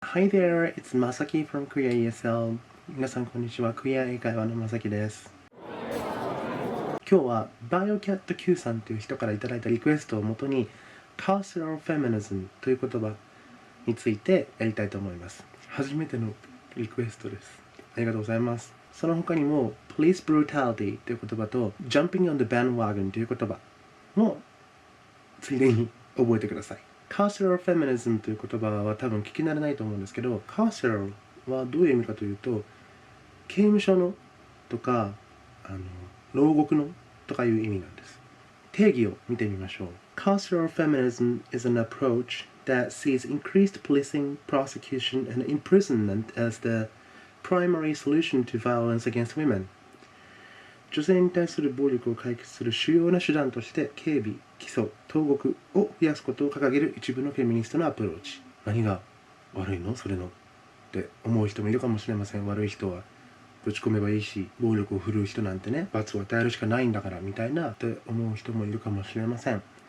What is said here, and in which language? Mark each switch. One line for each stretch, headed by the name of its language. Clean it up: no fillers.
English: Hi there, it's Masaki from Korea ESL。
Japanese: 皆さんこんにちは、クイア英会話のまさきです。今日はバイオキャット Q さんという人からいただいたリクエストをもとに Carceral Feminism という言葉についてやりたいと思います。初めてのリクエストです。ありがとうございます。その他にも Police Brutality という言葉と Jumping on the Bandwagon という言葉もついでに覚えてください。 Carceral Feminism という言葉は多分聞き慣れないと思うんですけど、Carceral はどういう意味かというと、刑務所のとか牢獄のとかいう意味なんです。定義を見てみましょう。
English: Carceral Feminism is an approach that sees increased policing, prosecution, and imprisonment as the primary solution to violence against women。
Japanese: 女性に対する暴力を解決する主要な手段として警備、起訴、投獄を増やすことを掲げる一部のフェミニストのアプローチ。何が悪いのそれのって思う人もいるかもしれません。悪い人はぶち込めばいいし、暴力を振るう人なんてね、罰を与えるしかないんだからみたいなって思う人もいるかもしれません。